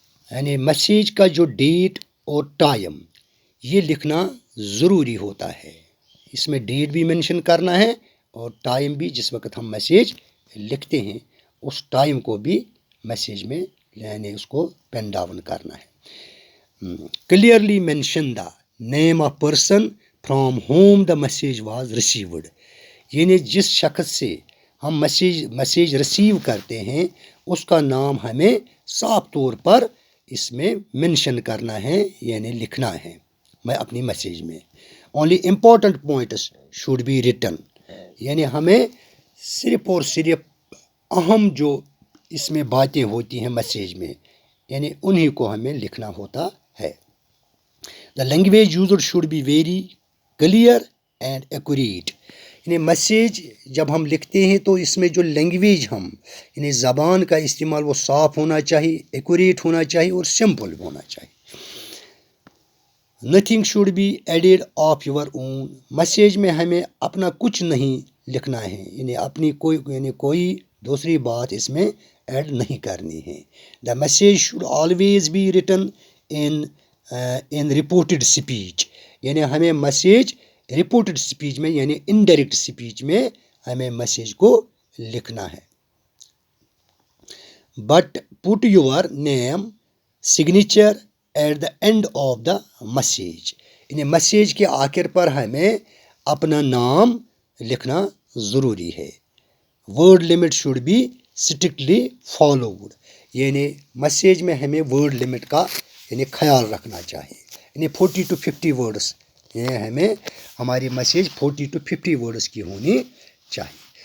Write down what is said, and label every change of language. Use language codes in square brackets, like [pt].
[ur] یعنی میسیج کا جو ڈیٹ اور ٹائم یہ لکھنا ضروری ہوتا ہے. اس میں ڈیٹ بھی مینشن کرنا ہے اور ٹائم بھی، جس وقت ہم میسیج لکھتے ہیں اس ٹائم کو بھی میسیج میں یعنی اس کو پین ڈاؤن کرنا ہے. [en] Clearly mention the name of person from whom the message was received. [ur] یعنی جس شخص سے ہم میسیج ریسیو کرتے ہیں اس کا نام ہمیں صاف طور پر اس میں مینشن کرنا ہے یعنی لکھنا ہے میں اپنی میسیج میں. [en] Only important points should be written. [ur] یعنی ہمیں صرف اور صرف اہم جو اس میں باتیں ہوتی ہیں میسیج میں، یعنی انہی کو ہمیں لکھنا ہوتا ہے. [en] The language used should be very clear and accurate. [ur] یعنی میسیج جب ہم لکھتے ہیں تو اس میں جو لینگویج ہم یعنی زبان کا استعمال وہ صاف ہونا چاہیے, ایکوریٹ ہونا چاہیے اور سمپل ہونا چاہیے. [en] Nothing should be added of your own. [ur] Message میں ہمیں اپنا کچھ نہیں لکھنا ہے, یعنی کوئی دوسری بات اس میں ایڈ نہیں کرنی ہے. [en] The message should always be written in reported speech. [ur] یعنی ہمیں میسیج رپورٹڈ اسپیچ میں یعنی انڈائریکٹ اسپیچ میں ہمیں میسیج کو لکھنا ہے. [en] But put your name signature at the end of the message. [ur] یعنی میسیج کے آخر پر ہمیں اپنا نام لکھنا ضروری ہے. [en] Word limit should be strictly followed. [ur] یعنی میسیج میں ہمیں ورڈ لمٹ کا یعنی خیال رکھنا چاہیے. یعنی 40 to 50 ورڈس, یہ ہمیں ہماری میسیج 40 to 50 ورڈس کی ہونی چاہیے.